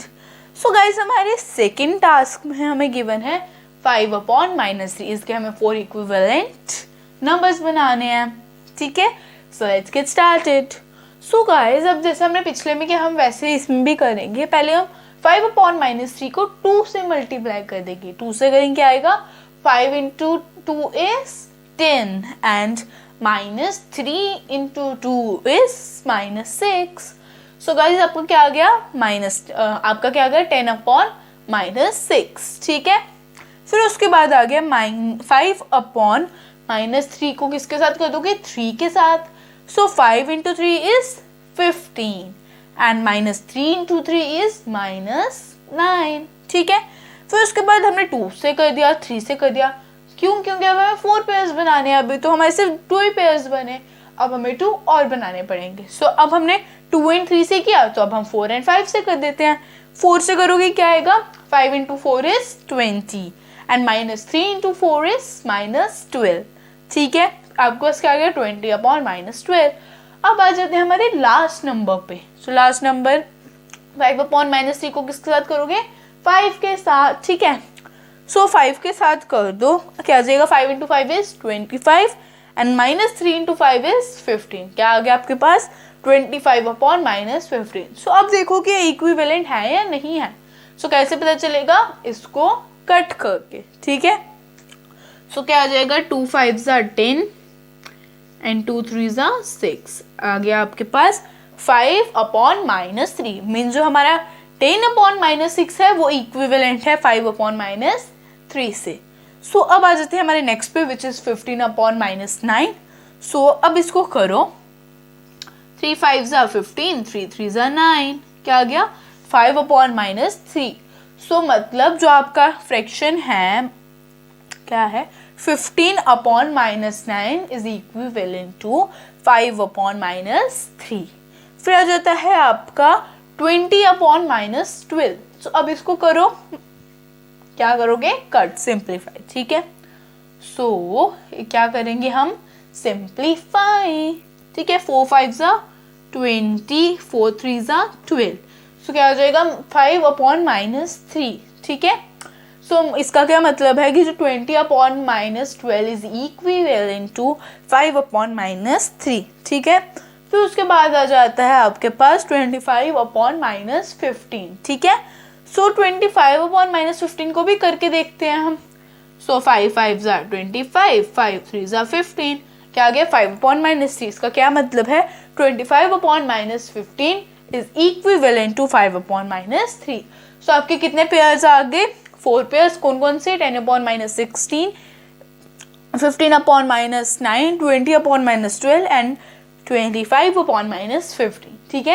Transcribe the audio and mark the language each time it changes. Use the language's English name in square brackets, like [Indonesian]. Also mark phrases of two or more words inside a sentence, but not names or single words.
[English] so guys [Hindi] हमारे सेकेंड टास्क में हमें गिवन है 5/-3, इसके हमें 4 [English] equivalent numbers [Hindi] बनाने हैं, ठीक है। [English] so let's get started. so guys [Hindi] अब जैसे हमने पिछले में किया हम वैसे इसमें भी करेंगे। पहले हम 5/-3 को 2 से मल्टीप्लाई कर देंगे। 2 से करेंगे क्या आएगा, [English] 5 into 2 is 10 and -3 into 2 is -6। so guys [Hindi] आपको क्या आ गया, आपका क्या आ गया 10/-6, ठीक है। फिर उसके बाद आ गया 5/-3 को किसके साथ कर दोगे, 3 के साथ। [English] सो 5 into 3 is 15 and -3 into 3 is -9, [Hindi] ठीक है। फिर उसके बाद हमने 2 से कर दिया, 3 से कर दिया, क्यों, क्योंकि अब हमें 4 पेयर्स बनाने हैं। अभी तो हमारे सिर्फ 2 ही पेयर्स बने, अब हमें 2 और बनाने पड़ेंगे। सो अब हमने 2 and 3 से किया तो अब हम 4 and 5 से कर देते हैं। 4 से करोगे क्या आएगा, [English] 5 into 4 is 20 and -3 into 4 is -12, [Hindi] ठीक है। आपको क्या आ गया 20/-12। अब आ जाते हैं हमारे [English] last number [Hindi] पे। [English] so last number [Hindi] 5/-3 को किसके साथ करोगे, 5 के साथ, ठीक है। सो 5 के साथ कर दो, क्या आ जाएगा, [English] 5 into 5 is 25 and -3 into 5 is 15। [Hindi] क्या आ गया आपके पास 25/-15। सो अब देखो कि इक्विवेलेंट है या नहीं है। सो कैसे पता चलेगा, इसको कट करके, ठीक है। [English] सो [Hindi] क्या आ जाएगा, [English] 2 5s are 10 and 2 3s are 6। [Hindi] आ गया आपके पास 5/-3, मीन जो हमारा 10/-6 है वो इक्विवेलेंट है 5/-3 से। सो अब आ जाते हैं हमारे नेक्स्ट पे [English] which is [Hindi] 15/-9। सो अब इसको करो, [English] 3 5s are 15, 3 3s are 9, [Hindi] क्या आ गया 5/-3। सो मतलब जो आपका फ्रैक्शन है क्या है, 15/-9 [English] is equivalent to [Hindi] 5/-3। फिर आ जाता है आपका 20/-12। सो अब इसको करो, क्या करोगे, [English] cut, simplify, [Hindi] ठीक है। सो क्या करेंगे हम, सिंप्लीफाई, ठीक है। [English] 4 5s are 20, 4 3s are 12। [Hindi] सो क्या हो जाएगा 5/-3, ठीक है। सो इसका क्या मतलब है कि जो 20/-12 [English] is equivalent to [Hindi] 5/-3, ठीक है। फिर उसके बाद आ जाता है आपके पास 25/-15, ठीक है। सो 25/-15 को भी करके देखते हैं हम। [English] सो 5 5s are 25, 5 3s are 15, [Hindi] क्या आ गया 5/-3। इसका क्या मतलब है 25/-15 [English] is equivalent to [Hindi] 5/-3। सो आपके कितने पेयर्स आ गए, 4 पेयर्स, कौन कौन से, 10/-16, 15/-9, 20/-12 एंड 25/-15, ठीक है।